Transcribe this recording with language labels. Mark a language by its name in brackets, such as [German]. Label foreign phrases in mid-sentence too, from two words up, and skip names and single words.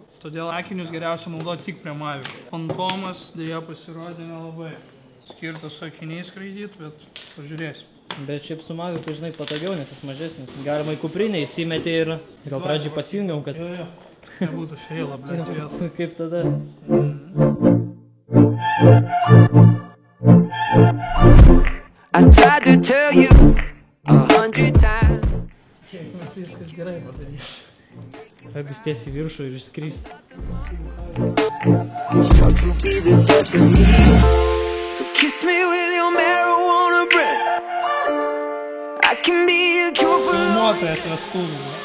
[Lithuanian] Todėl akinius geriausia naudoti tik prie Maviko. Fantomas dėja pasirodė nelabai. Skirtas su akiniais skraidyti, bet pažiūrėsim. Bet šiaip su Maviku, žinai, patogiau, nes jis mažesnis. Galima į kuprinę įsimetė ir gal pradžiai pasijungiam, kad... Jo. Nebūtų feila, blėt, vėl. Kaip tada? [English] I tried to tell you 100 times. [Lithuanian] Mes viskas gerai padarys. Jeigu tiesiai viršų ir išskrist. [English] So kiss me with your marijuana breath. I can be a cure for [Lithuanian] Filmuotojas vestuvių.